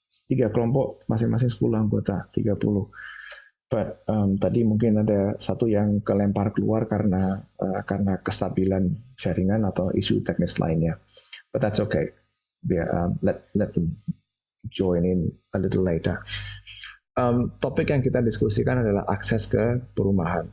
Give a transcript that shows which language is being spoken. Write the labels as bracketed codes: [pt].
[id] 3 kelompok masing-masing 10 anggota, 30. But tadi mungkin ada satu yang kelempar keluar karena kestabilan jaringan atau isu teknis lainnya. [en] But that's okay. Let them join in a little later. [id] Topik yang kita diskusikan adalah akses ke perumahan.